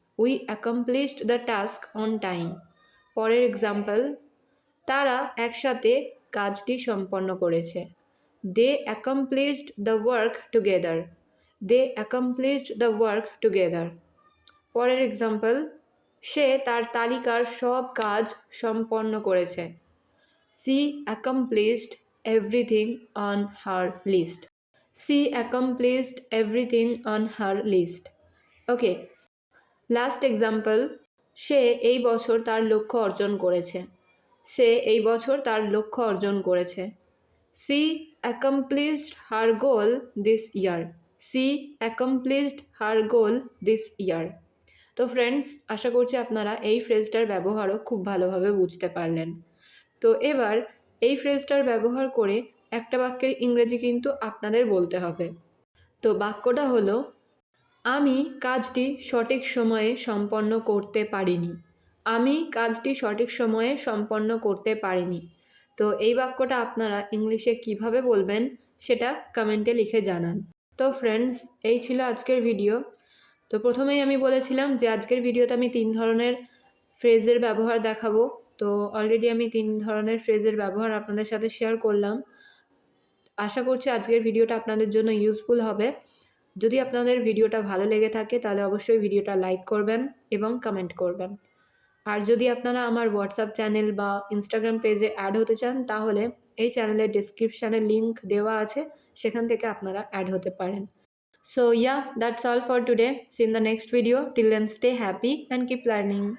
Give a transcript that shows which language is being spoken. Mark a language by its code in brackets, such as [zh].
[en] We accomplished the task on time. [bn] পরের example, তারা একসাথে কাজটি সম্পন্ন করেছে। [en] They accomplished the work together. They accomplished the work together. [bn] পরের এক্সাম্পল, সে তার তালিকার সব কাজ সম্পন্ন করেছে। [en] She accomplished everything on her list. She accomplished everything on her list. [bn] Okay, last example, সে এই বছর তার লক্ষ্য অর্জন করেছে। সে এই বছর তার লক্ষ্য অর্জন করেছে। [en] She accomplished her goal this year. She accomplished her goal this year. [bn] তো ফ্রেন্ডস, আশা করছি আপনারা এই ফ্রেজটার ব্যবহারও খুব ভালোভাবে বুঝতে পারলেন। তো এবার এই ফ্রেজটার ব্যবহার করে একটা বাক্যের ইংরেজি কিন্তু আপনাদের বলতে হবে। তো বাক্যটা হলো, আমি কাজটি সঠিক সময়ে সম্পন্ন করতে পারিনি। আমি কাজটি সঠিক সময়ে সম্পন্ন করতে পারিনি। তো এই বাক্যটা আপনারা ইংলিশে কিভাবে বলবেন সেটা কমেন্টে লিখে জানান। তো ফ্রেন্ডস, এই ছিল আজকের ভিডিও। তো প্রথমেই আমি বলেছিলাম যে আজকের ভিডিওতে আমি 3 ধরনের ফ্রেজের ব্যবহার দেখাবো। তো অলরেডি আমি 3 ধরনের ফ্রেজের ব্যবহার আপনাদের সাথে শেয়ার করলাম। আশা করছি আজকের ভিডিওটা আপনাদের জন্য ইউজফুল হবে। যদি আপনাদের ভিডিওটা ভালো লেগে থাকে তাহলে অবশ্যই ভিডিওটা লাইক করবেন এবং কমেন্ট করবেন। আর যদি আপনারা আমার হোয়াটসঅ্যাপ চ্যানেল বা ইনস্টাগ্রাম পেজে অ্যাড হতে চান, তাহলে এই চ্যানেলের ডেসক্রিপশানে লিঙ্ক দেওয়া আছে, সেখান থেকে আপনারা অ্যাড হতে পারেন। [en] So yeah, that's all for today. See you in the next video. Till then, stay happy and keep learning.